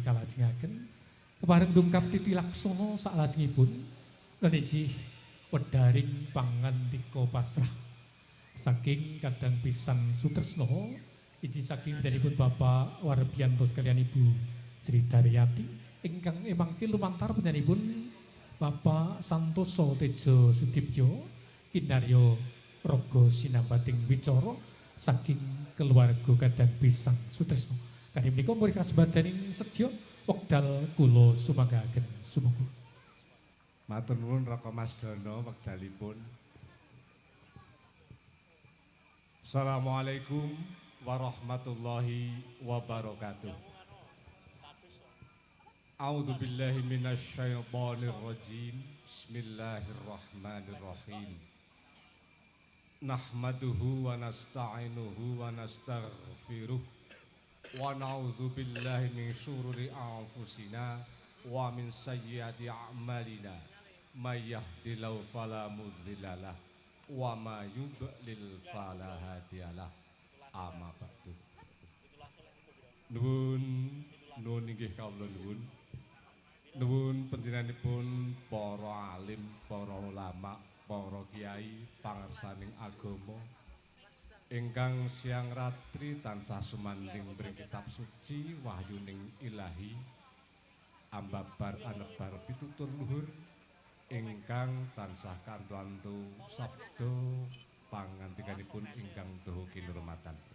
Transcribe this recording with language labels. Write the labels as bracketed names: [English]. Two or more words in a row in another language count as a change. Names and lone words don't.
[Javanese] kalajengaken kepareng dungkap Titi Laksana saklajengipun lan injih wedharing pangandika pasrah saking kadang pisan Sutresna injih saking danipun Bapak Warbiyanto sekalian Ibu Sri Daryati ingkang mangke lumantar panjenenganipun Bapak Santoso Tejo Sudibyo kinarya raga sinambating wicara saking keluarga kadang pisang Sutresna. Kanthi menika murid kasebadaning sedya wekdal kula sumanggaken sumangga. Matur nuwun Raka Mas Dono wekdalipun. [Arabic] السلام عليكم ورحمة الله وبركاته. أعوذ بالله من الشيطان الرجيم. بسم الله الرحمن الرحيم. نحمده ونستعينه ونستغفره ونعوذ بالله من شرور أنفسنا ومن سيئات أعمالنا من يهده الله فلا مضل له ومن يضلل فلا هادي له. أما بعد. [Javanese] Nuwun inggih kawula nuwun panjenenganipun para alim, para ulama, para kiai pangarsaning agama ingkang siang ratri tansah sumanding bring kitab suci wahyuning ilahi ambabar anebar pitutur luhur ingkang tansah kantu-antu sabda pangandikanipun ingkang dawa kinurmatan.